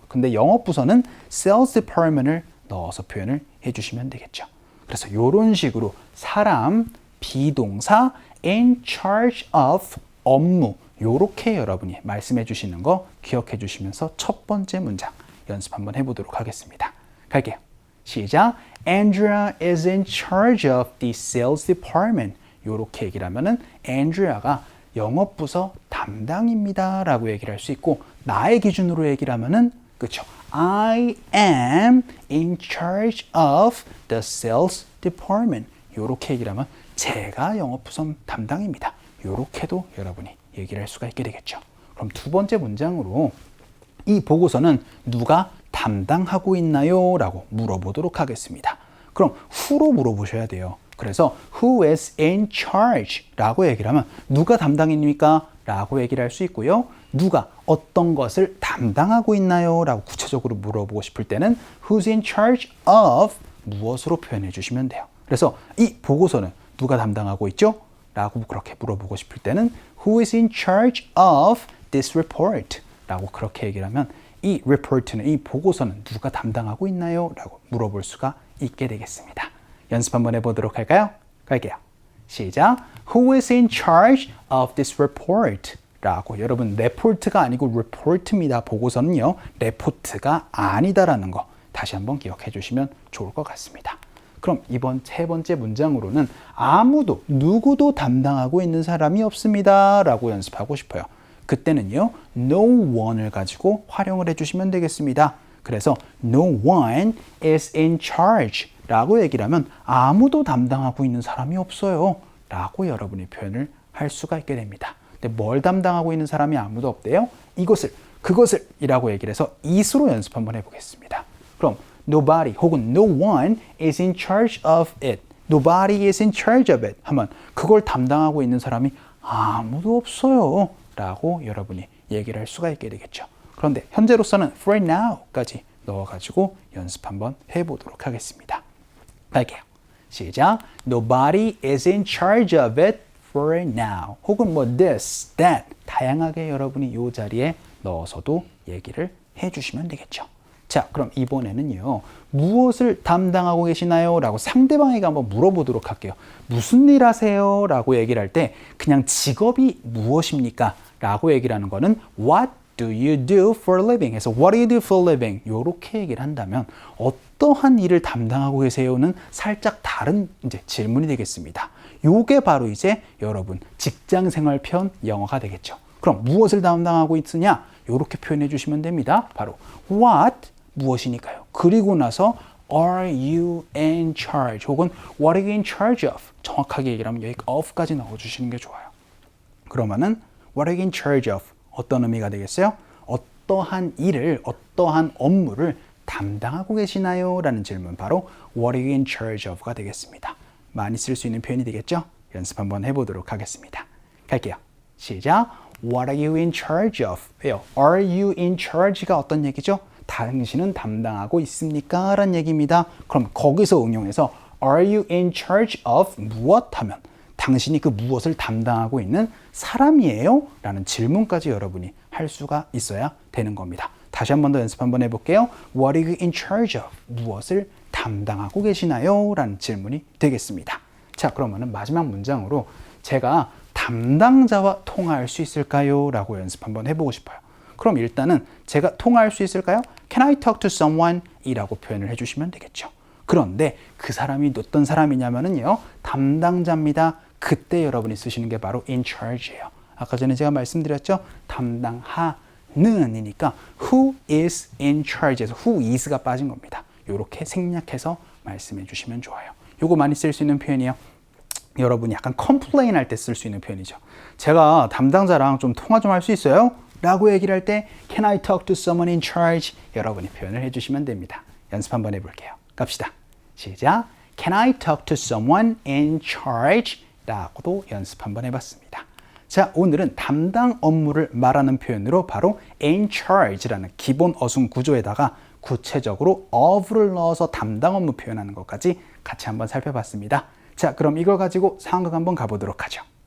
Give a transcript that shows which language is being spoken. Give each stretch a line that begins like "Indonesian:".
Korean: 근데 영업 부서는
English: sales department
Korean: 을 넣어서 표현을 해주시면 되겠죠. 그래서 이런 식으로 사람, 비동사, in charge of 업무 이렇게 여러분이 말씀해 주시는 거 기억해 주시면서 첫 번째 문장 연습 한번 해보도록 하겠습니다. 갈게요. 시작.
English: Andrea is in charge of the sales department.
Korean: 이렇게 얘기를 하면은 앤드리아가 영업부서 담당입니다 라고 얘기를 할 수 있고, 나의 기준으로 얘기를 하면은 그쵸,
English: I am in charge of the sales department.
Korean: 이렇게 얘기를 하면 제가 영업부서 담당입니다. 이렇게도 여러분이 얘기를 할 수가 있게 되겠죠. 그럼 두 번째 문장으로 이 보고서는 누가 담당하고 있나요? 라고 물어보도록 하겠습니다. 그럼 who로 물어보셔야 돼요. 그래서
English: who is in charge
Korean: 라고 얘기를 하면 누가 담당입니까? 라고 얘기를 할 수 있고요. 누가 어떤 것을 담당하고 있나요? 라고 구체적으로 물어보고 싶을 때는
English: who's in charge of
Korean: 무엇으로 표현해 주시면 돼요. 그래서 이 보고서는 누가 담당하고 있죠? 라고 그렇게 물어보고 싶을 때는
English: who is in charge of this report?
Korean: 라고 그렇게 얘기를 하면 이 report는, 이 보고서는 누가 담당하고 있나요? 라고 물어볼 수가 있게 되겠습니다. 연습 한번 해보도록 할까요? 갈게요. 시작.
English: Who is in charge of this report?
Korean: 라고, 여러분 report가 아니고 report입니다. 보고서는요, 레포트가 아니다라는 거 다시 한번 기억해 주시면 좋을 것 같습니다. 그럼 이번 세 번째 문장으로는 아무도, 누구도 담당하고 있는 사람이 없습니다 라고 연습하고 싶어요. 그때는요, no one을 가지고 활용을 해주시면 되겠습니다. 그래서
English: no one is in charge
Korean: 라고 얘기를 하면 아무도 담당하고 있는 사람이 없어요 라고 여러분이 표현을 할 수가 있게 됩니다. 근데 뭘 담당하고 있는 사람이 아무도 없대요? 이것을, 그것을 이라고 얘기를 해서 it으로 연습 한번 해보겠습니다.
English: 그럼 nobody 혹은 no one is in charge of it. Nobody is in charge of it
Korean: 하면 그걸 담당하고 있는 사람이 아무도 없어요 라고 여러분이 얘기를 할 수가 있게 되겠죠. 그런데 현재로서는 for now까지 넣어가지고 연습 한번 해보도록 하겠습니다. 갈게요. 시작.
English: Nobody is in charge of it for now.
Korean: 혹은 뭐 this, that 다양하게 여러분이 이 자리에 넣어서도 얘기를 해주시면 되겠죠. 자, 그럼 이번에는요, 무엇을 담당하고 계시나요? 라고 상대방에게 한번 물어보도록 할게요. 무슨 일 하세요? 라고 얘기를 할 때 그냥 직업이 무엇입니까? 라고 얘기를 하는 거는 what
English: do you do for a living? 해서 what do you do for a living?
Korean: 요렇게 얘기를 한다면 어떠한 일을 담당하고 계세요는 살짝 다른 이제 질문이 되겠습니다. 요게 바로 이제 여러분 직장생활편 영어가 되겠죠. 그럼 무엇을 담당하고 있으냐? 요렇게 표현해 주시면 됩니다. 바로 what 무엇이니까요.
English: 그리고 나서 are you in charge? 혹은 what are you in charge of?
Korean: 정확하게 얘기를 하면 여기 of까지 넣어주시는 게 좋아요.
English: 그러면은 what are you in charge of?
Korean: 어떤 의미가 되겠어요? 어떠한 일을, 어떠한 업무를 담당하고 계시나요? 라는 질문 바로 what are you in charge of가 되겠습니다. 많이 쓸 수 있는 표현이 되겠죠? 연습 한번 해보도록 하겠습니다. 갈게요. 시작.
English: What are you in charge of?
Korean: 왜요?
English: Are you in charge가
Korean: 어떤 얘기죠? 당신은 담당하고 있습니까? 라는 얘기입니다. 그럼 거기서 응용해서
English: Are you in charge of 무엇?
Korean: 하면 당신이 그 무엇을 담당하고 있는 사람이에요? 라는 질문까지 여러분이 할 수가 있어야 되는 겁니다. 다시 한 번 더 연습 한번 해볼게요.
English: What are you in charge of?
Korean: 무엇을 담당하고 계시나요? 라는 질문이 되겠습니다. 자, 그러면은 마지막 문장으로 제가 담당자와 통화할 수 있을까요? 라고 연습 한번 해보고 싶어요. 그럼 일단은 제가 통화할 수 있을까요?
English: Can I talk to someone?
Korean: 이라고 표현을 해주시면 되겠죠. 그런데 그 사람이 어떤 사람이냐면요. 담당자입니다. 그때 여러분이 쓰시는 게 바로 in charge예요. 아까 전에 제가 말씀드렸죠. 담당하는 이니까 who is in charge에서 who is가 빠진 겁니다. 이렇게 생략해서 말씀해 주시면 좋아요. 요거 많이 쓸 수 있는 표현이에요. 여러분이 약간 컴플레인 할 때 쓸 수 있는 표현이죠. 제가 담당자랑 좀 통화 좀 할 수 있어요? 라고 얘기를 할 때
English: Can I talk to someone in charge?
Korean: 여러분이 표현을 해주시면 됩니다. 연습 한번 해볼게요. 갑시다. 시작.
English: Can I talk to someone in charge?
Korean: 라고도 연습 한번 해봤습니다. 자, 오늘은 담당 업무를 말하는 표현으로 바로 in charge라는 기본 어순 구조에다가 구체적으로 of를 넣어서 담당 업무 표현하는 것까지 같이 한번 살펴봤습니다. 자, 그럼 이걸 가지고 상황극 한번 가보도록 하죠.